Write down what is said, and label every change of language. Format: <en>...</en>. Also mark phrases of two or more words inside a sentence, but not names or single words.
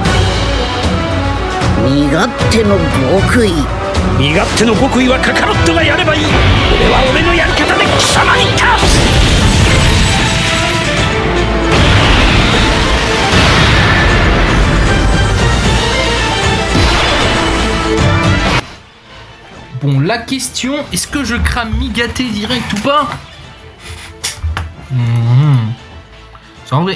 <ja>身勝手の極意。身勝手の極意はカカロットがやればいい。俺は俺のやり方で貴様に倒す。</ja> <fr>Bon, la question, est-ce que je crame Migaté direct ou pas? C'est en vrai.</fr>